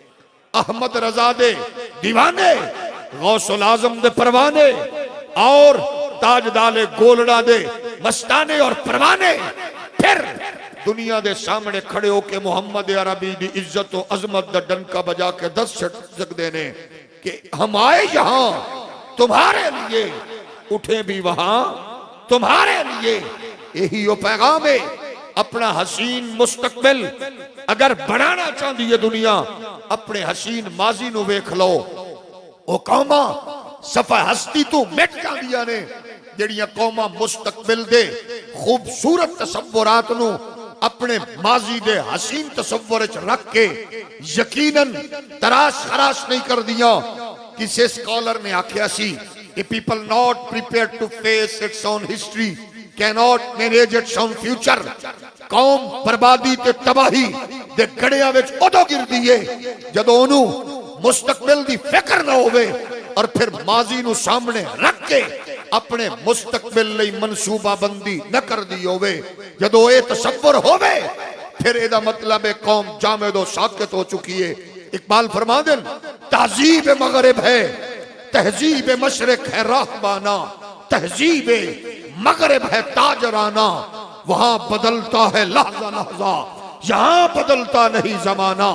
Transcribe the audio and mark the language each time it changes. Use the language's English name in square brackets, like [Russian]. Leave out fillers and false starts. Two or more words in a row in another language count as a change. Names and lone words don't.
[Punjabi] احمد رضا دے دیوانے، غوث العظم دے پروانے، اور تاجدار گولڑا دے مستانے اور پروانے پھر دنیا دے سامنے کھڑے ہو کے محمد عربی دی عزت و عظمت دا ڈنکا بجا کے دست چھٹ سکتے نے [Urdu] کہ ہم آئے یہاں تمہارے لیے، [Punjabi] اٹھے بھی وہاں تمہارے لیے۔ [Urdu] یہی وہ پیغام ہے۔ اپنا حسین مستقبل اگر بڑھانا چاہتی ہے دنیا، [Punjabi] اپنے حسین ماضی نو ویکھ لو۔ او قوماں صفحہ ہستی تو مٹ جاندیاں نے جڑیاں قوماں مستقبل دے خوبصورت تصورات نو اپنے ماضی دے حسین تصور رکھ کے یقیناً تراش خراش نہیں کر دیا۔ کسی سکولر نے آکھیا سی کہ [English] people not prepared to face its own history cannot manage its own future۔ [Punjabi] قوم بربادی تے تباہی دے گڑیاں وچ ادو گر دیئے جدو انہوں مستقبل دی فکر نہ ہوئے، اور پھر ماضی نو سامنے رکھ کے اپنے مستقبل لئی منصوبہ بندی نہ کر دی ہوئے۔ جدو اے تصور ہوئے پھر ایدہ مطلب قوم جامد و ساکت ہو چکی ہے۔ [Urdu] اقبال [Punjabi] فرما دن [Urdu] تہذیب مغرب ہے، تہذیب مشرق ہے راہبانہ، تہذیب مغرب ہے تاجرانہ، وہاں بدلتا ہے لحظہ لحظہ، یہاں بدلتا نہیں زمانہ۔